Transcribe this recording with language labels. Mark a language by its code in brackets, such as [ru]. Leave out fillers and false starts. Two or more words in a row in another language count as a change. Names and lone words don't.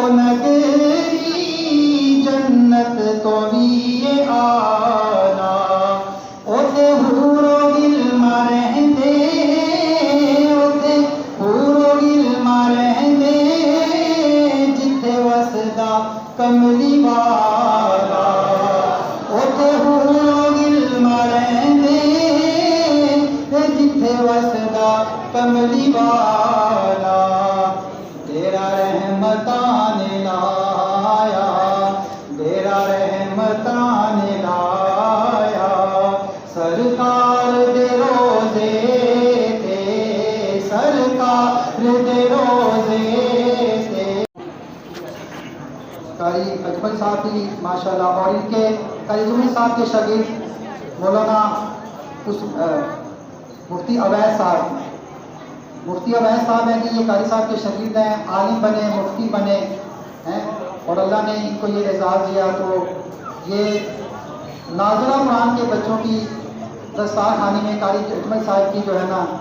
[pa] نگری جنت تو بھی آنا اوتے حور و غلما رہندے اوتے حور و غلما رہندے جتھے وسدا کملی والا اوتے حور و غلما رہندے جتھے وسدا کملی والا تیرا رحمتاں نے لایا تیرا رحمتاں نے لایا سرکار دے روزے تے سرکار دے روزے تے [ur] قاری اجمل صاحب بھی ماشاءاللہ اور ان کے قاری زمین صاحب کے شاگرد مولانا مفتی اویس صاحب مفتی اویس صاحب ہیں کہ یہ قاری صاحب کے شاگرد ہیں عالم بنے مفتی بنے ہیں اور اللہ نے ان کو یہ اعزاز دیا تو یہ ناظرہ قرآن کے بچوں کی دستار خانی میں قاری اجمل صاحب کی جو ہے نا